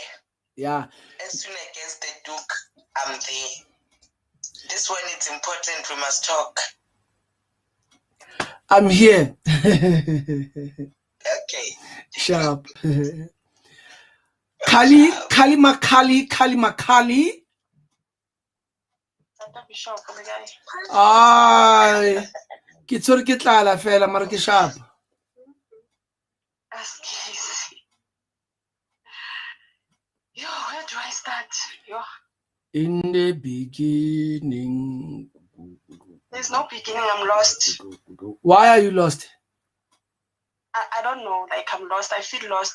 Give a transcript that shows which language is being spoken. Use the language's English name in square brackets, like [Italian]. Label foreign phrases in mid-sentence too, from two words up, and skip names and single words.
[English] Yeah. As soon as I get the Duke, I'm there. This one is important. We must talk. I'm here. Okay. Sharp. Kali Makali. [Southern Sotho] Ay, ke tsore ke tlala fela mara ke sharp. Where do I start? In the beginning. There's no beginning. I'm lost. Why are you lost? I don't know. Like, I'm lost. I feel lost.